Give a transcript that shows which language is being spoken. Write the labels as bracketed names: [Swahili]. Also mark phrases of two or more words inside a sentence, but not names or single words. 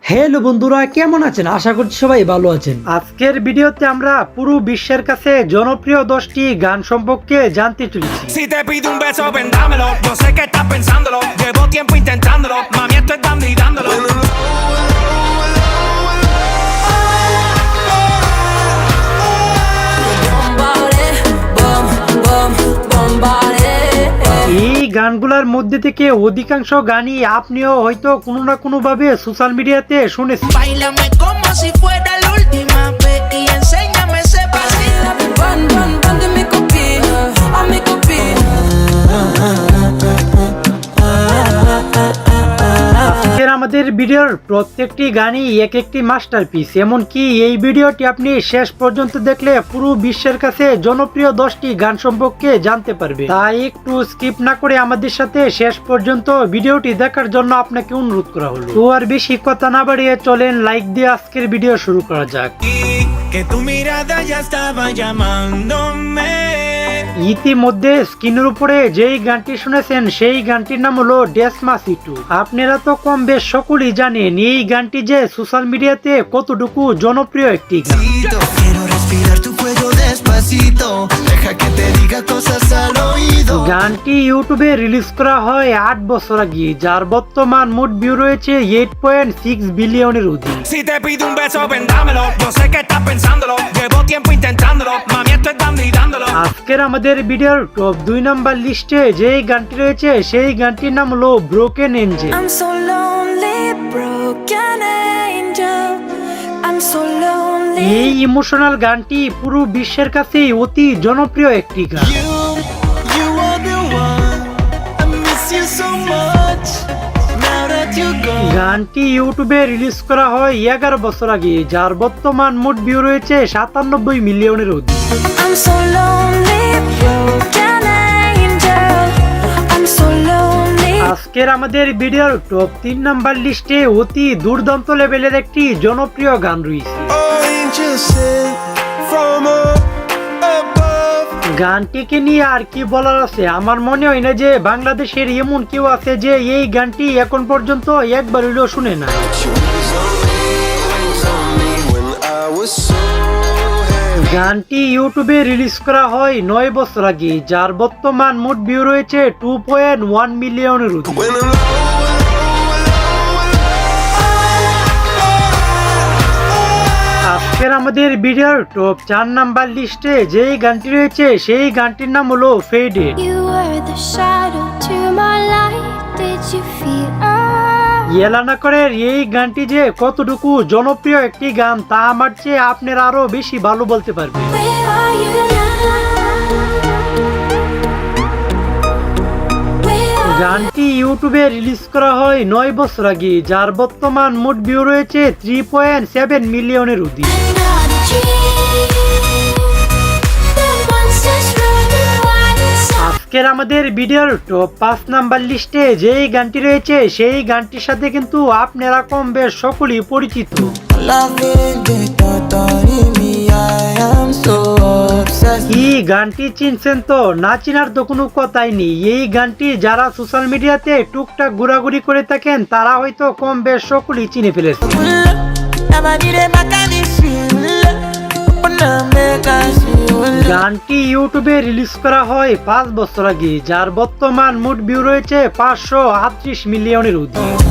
[Bangla] হ্যালো বন্ধুরা, কেমন আছেন? আশা করছি সবাই ভালো আছেন। আজকের ভিডিওতে আমরা পুরো বিশ্বের কাছে জনপ্রিয় 10টি গান সম্পর্কে জানতে চলেছি। [Spanish] Si te pido un beso, ven dámelo. Yo sé que estás pensándolo. Llevo tiempo intentándolo. Mami, esto es dando y dándolo. [Bangla] এই গানগুলোর মধ্যে থেকে অধিকাংশ গানই আপনিও হয়তো কোনো না কোনো ভাবে [English] social media [Bangla] শুনেছেন। [Spanish] Báilame como si fuera la última vez y enséñame ese pasito. [English] Run, run, run to [Spanish] mi copia, a mi copia. [Bangla] আজকের আমাদের ভিডিওর প্রত্যেকটি গানই এক একটি মাস্টারপিস। এমনকি এই ভিডিওটি আপনি শেষ পর্যন্ত দেখলে পুরো বিশ্বের কাছে জনপ্রিয় 10টি গান সম্পর্কে জানতে পারবে। তাই একটু স্কিপ না করে আমাদের সাথে শেষ পর্যন্ত ভিডিওটি দেখার জন্য আপনাকে অনুরোধ করা হলো। তো আর বেশি কথা না বাড়িয়ে চলেন লাইক দিয়ে আজকের ভিডিও শুরু করা যাক। [Spanish] Que tu mirada ya estaba llamándome. [Bangla] ইতিমধ্যে স্ক্রিনের উপরে যেই গানটি শুনেছেন সেই গানটির নাম হলো ডেসপাসিটো। আপনারা তো কম বেশ সকলেই জানেন এই গানটি যে [English] social media [Bangla] কতটুকু জনপ্রিয় একটি গান। [Spanish] Quiero respirar tu cuello despacito. Deja que te diga cosas al oído. [Bangla] গানটি ইউটিউবে রিলিজ করা হয় 8 বছর আগে, যার বর্তমান মোট ভিউ রয়েছে 8.6 বিলিয়নের অধিক। [Spanish] Si te pido un beso, ven dámelo. Yo sé que estás pensándolo. Llevo tiempo intentándolo. Mami, esto es dando y dándolo. [Bangla] আজকের আমাদের ভিডিওর [English] top 2 number list [Bangla] যেই গানটি রয়েছে সেই গানটির নাম হলো ব্রোকেন এঞ্জেল। [English] I'm so lonely, broken angel. I'm so lonely. [Bangla] এই ইমোশনাল গানটি পুরো বিশ্বের কাছেই অতি জনপ্রিয় একটি গান। [English] You are the one. I miss you so much. Now that you're gone. [Bangla] গানটি ইউটিউবে রিলিজ করা হয় 11 বছর আগে, যার বর্তমান মোট ভিউ রয়েছে 97 মিলিয়নের অধিক। [English] I'm so lonely, broken angel. I'm so lonely. [Bangla] আজকের আমাদের ভিডিওর [English] top 3 number list [Bangla] অতি দুর্দান্ত লেভেলের একটি জনপ্রিয় গান রয়েছে। [English] Angel sent from above. [Bangla] গানটিকে নিয়ে আর কি বলার আছে, আমার মনে হয় না যে বাংলাদেশের এমন কেউ আছে যে এই গানটি এখন পর্যন্ত একবার হইলেও শুনে না। গানটি ইউটিউবে রিলিজ করা হয় 9 বছর আগে, যার বর্তমান মোট ভিউ রয়েছে 2.1 মিলিয়নের অধিক। আজকের আমাদের ভিডিওর [English] top 4 number list [Bangla] যেই গানটি রয়েছে সেই গানটির নাম হলো ফেডেড। [English] You were the shadow to my light. Did you feel [Bangla] এলানা করের এই গানটি যে কতটুকু জনপ্রিয় একটি গান তা আমার চেয়ে আপনারা আরো বেশি ভালো বলতে পারবেন। [English] Where are you now? Where are [Bangla] গানটি ইউটিউবে রিলিজ করা হয় 9 বছর আগে, যার বর্তমান মোট ভিউ রয়েছে 3.7 মিলিয়নের অধিক। [English] not a dream? The monsters running wild inside. [Bangla] আজকের আমাদের ভিডিওর [English] top 5 number list [Bangla] যেই গানটি রয়েছে সেই গানটির সাথে কিন্তু আপনারা কম বেশ সকলেই পরিচিত। [English] Loving the thought in me, I am so obsessed. [Bangla] এই গানটি চিনছেন তো? না চিনার তো কোনো কথাই নেই। এই গানটি যারা [English] social media [Bangla] টুকটাক ঘোরাঘুরি করে থাকেন তারা হয়তো কম বেশ সকলেই চিনে ফেলেছে। গানটি ইউটিউবে রিলিজ করা হয় 5 বছর আগে, যার বর্তমান মোট ভিউ রয়েছে 538 মিলিয়নের অধিক।